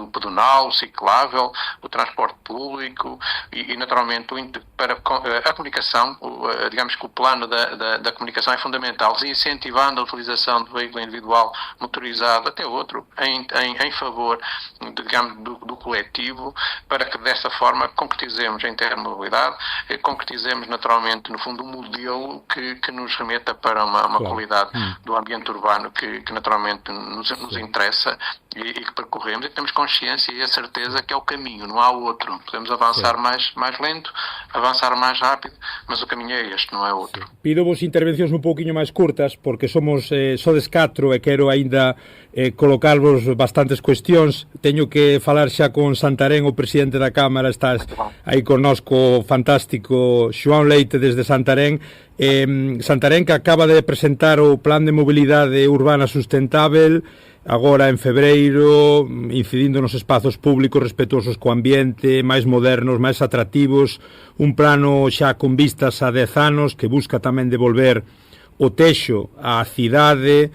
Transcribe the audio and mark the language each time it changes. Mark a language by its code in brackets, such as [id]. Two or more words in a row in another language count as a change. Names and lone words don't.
[pt] pedonal, ciclável, o transporte público e naturalmente para a comunicação, digamos que o plano da comunicação é fundamental, incentivando a utilização de veículo individual motorizado até outro em favor, digamos, do coletivo, para que desta forma concretizemos a intermobilidade, concretizemos naturalmente, no fundo, um modelo que nos remeta para uma qualidade do ambiente urbano que naturalmente nos interessa e que percorremos, e que temos consciência e a certeza que é o caminho, não há outro. Podemos avançar mais lento, avançar mais rápido, mas o caminho é este, não é outro. [gl] Pido-vos intervencións un pouquiño máis curtas, porque somos sodes 4 e quero aínda colocarvos bastantes cuestións. Teño que falar xa con Santarém, o presidente da Cámara, estás aí connosco, fantástico, Xoán Leite desde Santarém. Santarén, que acaba de presentar o Plan de Mobilidade Urbana Sustentável agora en febreiro, incidindo nos espazos públicos respetuosos co ambiente, máis modernos, máis atractivos, un plano xa con vistas a 10 anos que busca tamén devolver o Texo á cidade.